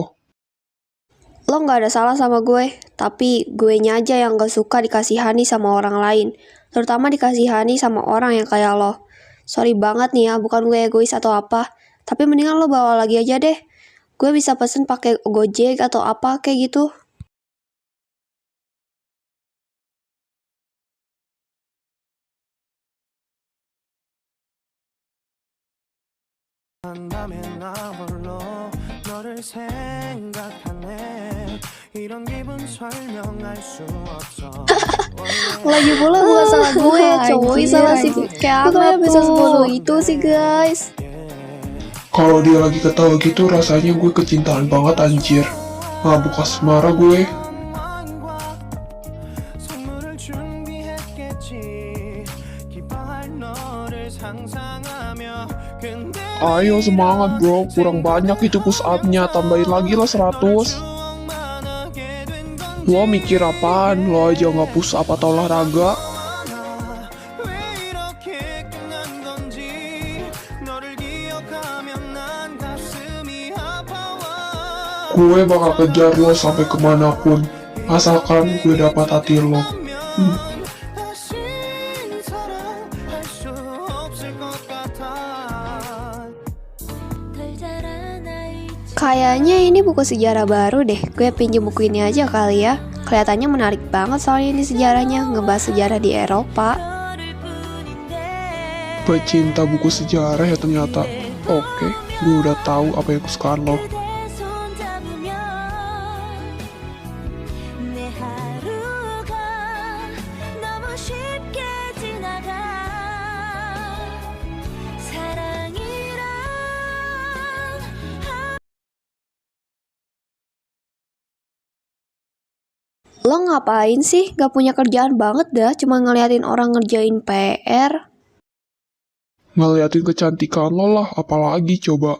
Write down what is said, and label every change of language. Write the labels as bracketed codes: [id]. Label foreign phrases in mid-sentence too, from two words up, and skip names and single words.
[id] Lo nggak ada salah sama gue, tapi guenya aja yang gak suka dikasihani sama orang lain. Terutama dikasihani sama orang yang kayak lo. Sorry banget nih ya, bukan gue egois atau apa. Tapi mendingan lo bawa lagi aja deh. Gue bisa pesen pakai Gojek atau apa kayak gitu. [ko] 한다면 나 홀로 너를 생각하네 이런 기분 설명할 수 없어 [id] Lagi pula bukan salah gue, cowoknya salah sih. Kayak apa ya bisa sebodoh itu sih guys. Kalau dia lagi ketawa gitu rasanya gue kecintaan banget anjir. Mabuk asmara gue. [ko] 선물을 준비했겠지 기뻐할 너를 상상하며 근데 [id] Ayo semangat bro, kurang banyak itu [en] push up- [id] nya, tambahin lagi lah 100. [ko] 추억만 하게 된 건 [id] Lo mikir apaan? Lo aja nggak [en] push up [id] atau olahraga? [ko] 왜 이렇게 끝난 건지 너를 기억하면 난 가슴이 아파와 [id] Gue bakal kejar lo sampai kemanapun, asalkan gue dapat hati lo. [ko] 다신 사랑할 수 없을 것 같아 [id] Kayaknya ini buku sejarah baru deh. Gue pinjem buku ini aja kali ya. Kelihatannya menarik banget soalnya ini sejarahnya, ngebahas sejarah di Eropa. Pecinta buku sejarah ya ternyata. Oke, gue udah tahu apa yang kesukaan lo. [ko] 그대 손잡으면 내 하루가 너무 쉽게 지나가 사랑이란 [id] Lo ngapain sih? Gak punya kerjaan banget dah, cuma ngeliatin orang ngerjain PR. Ngeliatin kecantikan lo lah, apalagi coba.